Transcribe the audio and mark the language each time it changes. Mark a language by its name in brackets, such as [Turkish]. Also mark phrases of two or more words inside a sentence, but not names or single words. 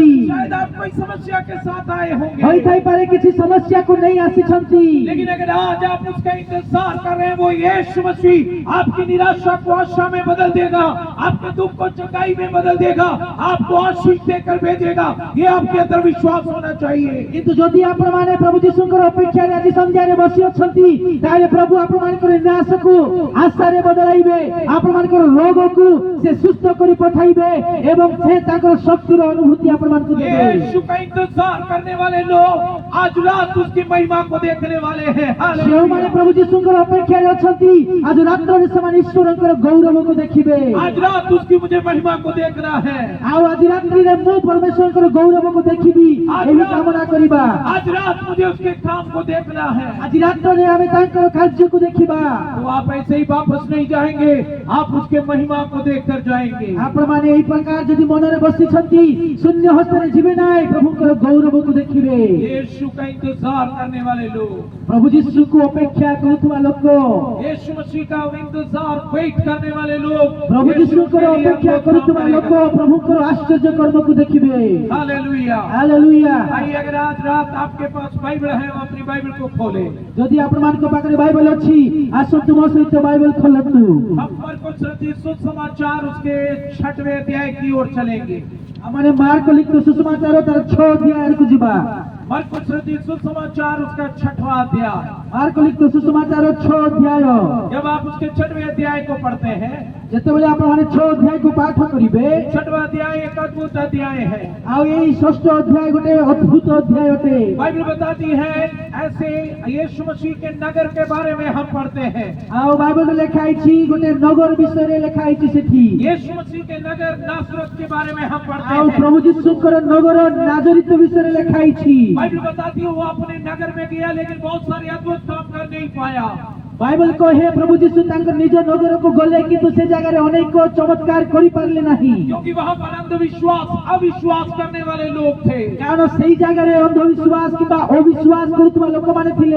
[Hindi] शायद आप कोई समस्या के साथ आए होंगे। [Odia] ହୋଇଥାଇପାରେ କିଛି ସମସ୍ୟାକୁ ନେଇ ଆସିଛନ୍ତି। [Hindi] लेकिन अगर आज आप उसका इंतजार कर रहे हैं, वो यीशु मसीह आपकी निराशा को आशा में बदल देगा, आपके दुख को चंगाई में बदल देगा, आपको आशीष देकर भेजेगा। ये आपके अंदर विश्वास होना चाहिए। [Odia] କିନ୍ତୁ ଯଦି ଆପଣମାନେ ପ୍ରଭୁ ଯୀଶୁଙ୍କର ଅପେକ୍ଷାରେ ଆଜି ସନ୍ଧ୍ୟାରେ ବସି ଅଛନ୍ତି, ତାହେଲେ ପ୍ରଭୁ ଆପଣମାନଙ୍କର ନିରାଶକୁ ଆଶାରେ ବଦଳାଇବେ। ଆପଣମାନଙ୍କର ରୋଗକୁ ସେ ସୁସ୍ଥ କରି ପଠାଇବେ ଏବଂ ସେ ତାଙ୍କର ଶକ୍ତିର ଅନୁଭୂତି ଆପଣମାନଙ୍କୁ ଦେବେ। [Hindi] यीशु का इंतजार करने वाले लोग आज रात उसकी महिमा को देखने वाले हैं। हालेलुया। [Odia] ଯେଉଁମାନେ ପ୍ରଭୁ ଯୀଶୁଙ୍କର ଅପେକ୍ଷାରେ ଅଛନ୍ତି, ଆଜି ରାତ୍ରରେ ସେମାନେ ଈଶ୍ୱରଙ୍କର ଗୌରବକୁ ଦେଖିବେ। [Hindi] आज रात उसकी मुझे महिमा को देखना है। [Odia] ଆଉ ଆଜି ରାତ୍ରିରେ ମୁଁ ପରମେଶ୍ୱରଙ୍କର ଗୌରବକୁ ଦେଖିବି, ଏହି କାମନା କରିବା। [Hindi] आज रात मुझे उसके काम को देखना है। [Odia] ଆଜି ରାତ୍ରରେ ଆମେ ତାଙ୍କର କାର୍ଯ୍ୟକୁ ଦେଖିବା। [Hindi] तो आप ऐसे ही वापस नहीं जाएंगे, आप उसके महिमा को देखकर जाएंगे। [Odia] ଆପଣମାନେ ଏହି ପ୍ରକାର ଯଦି ମନରେ ବସିଛନ୍ତି, ଶୂନ୍ୟ ହସ୍ତରେ ଯିବେ ନାହିଁ, ପ୍ରଭୁଙ୍କର ଗୌରବକୁ ଦେଖିବେ। [Hindi] यीशु का इंतजार करने वाले लोग, [Odia] ପ୍ରଭୁ ଯୀଶୁକୁ ଅପେକ୍ଷା କରୁଥିବା ଲୋକ, [Hindi] यीशु मसीह का इंतजार वेट करने वाले लोग, [Odia] ପ୍ରଭୁ ଯୀଶୁଙ୍କର ଅପେକ୍ଷା କରୁଥିବା ଲୋକ ପ୍ରଭୁଙ୍କର ଆଶ୍ଚର୍ଯ୍ୟ କର୍ମକୁ ଦେଖିବେ। [Hindi] हालेलुया। [Odia] ହାଲେଲୁୟା। [Hindi] भाई अगर आज रात आपके पास बाइबल है, वो अपनी बाइबल को खोले। [Odia] ଯଦି ଆପଣମାନଙ୍କ ପାଖରେ ବାଇବେଲ ଅଛି, ଆସନ୍ତୁ ମୋ ସହିତ ବାଇବେଲ ଖୋଲନ୍ତୁ। [Hindi] हम मरकुस रचित सुसमाचार उसके 6वें अध्याय की ओर चलेंगे। [Odia] ଆମମାନେ ମାର୍କ ଲିଖିତ ସୁସମାଚାର ତାର 6 ଅଧ୍ୟାୟକୁ ଯିବା। [Hindi] मरकुस रचित सुसमाचार उसका 6वां अध्याय। [Odia] ମାର୍କ ଲିଖିତ ସୁସମାଚାର 6 ଅଧ୍ୟାୟ। [Hindi] जब आप उसके 6वें अध्याय को पढ़ते हैं, [Odia] ଯେତେବେଳେ ଆପଣମାନେ 6 ଅଧ୍ୟାୟକୁ ପାଠ କରିବେ, [Hindi] 6वां अध्याय एक अद्भुत अध्याय है। [Odia] ଆଉ ଏଇ 6ଠ ଅଧ୍ୟାୟ ଗୋଟେ ଅଦ୍ଭୁତ ଅଧ୍ୟାୟ ଅଟେ। [Hindi] बाइबल बताती है ऐसे यीशु मसीह के नगर के बारे में हम पढ़ते हैं। [Odia] ଆଉ ବାଇବେଲରେ ଲେଖା ହେଇଛି, ଗୋଟେ ନଗର ବିଷୟରେ ଲେଖା ହେଇଛି ସେଠି। [Hindi] यीशु मसीह के नगर नासरत के बारे में हम पढ़ते [Odia] ଆଉ [Hindi] हैं। [Odia] ପ୍ରଭୁ ଯୀଶୁଙ୍କର ନଗର ନାଜରିତ ବିଷୟରେ ଲେଖା ହେଇଛି। [Hindi] बाइबल बताती है वो अपने नगर में गया, लेकिन बहुत सारे अद्भुत काम कर नहीं पाया। [Odia] ବାଇବେଲ କହେ ପ୍ରଭୁ ଯୀଶୁ ତାଙ୍କର ନିଜ ନଗର କୁ ଗଲେ କିନ୍ତୁ ସେ ଜାଗା ରେ ଅନେକ ଚମତ୍କାର କରି ପାରିଲେ ନାହିଁ, [Hindi] क्योंकि वहां पर अंधविश्वास अविश्वास करने वाले लोग थे। [Odia] କାରଣ ସେଇ ଜାଗା ରେ ଅନ୍ଧବିଶ୍ୱାସ କିମ୍ବା ଅବିଶ୍ୱାସ କରୁଆ ଲୋକ ମାନେ ଥିଲେ।